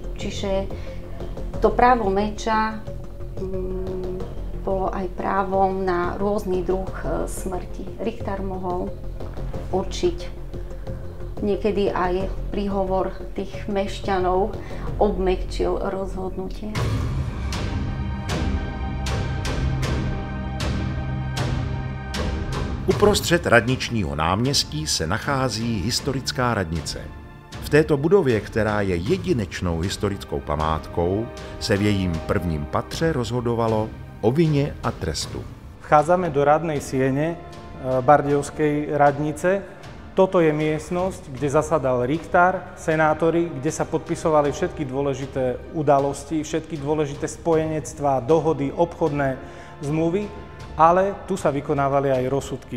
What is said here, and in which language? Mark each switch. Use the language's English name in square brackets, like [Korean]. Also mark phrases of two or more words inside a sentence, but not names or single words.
[Slovak] Čiže to právo meča bolo aj právom na rôzny druh smrti. Richtár mohol určiť niekedy aj príhovor tých mešťanov, obmäkčil rozhodnutie. [Czech] Uprostřed radničního náměstí se nachází historická radnice. V této budově, která je jedinečnou historickou památkou, se v jejím prvním patře rozhodovalo o vině a trestu. [Slovak] Vchádzame do radnej siene Bardejovskej radnice. Toto je miestnosť, kde zasadal richtár, senátori, kde sa podpisovali všetky dôležité udalosti, všetky dôležité spojenectvá, dohody, obchodné zmluvy, ale tu sa vykonávali aj rozsudky.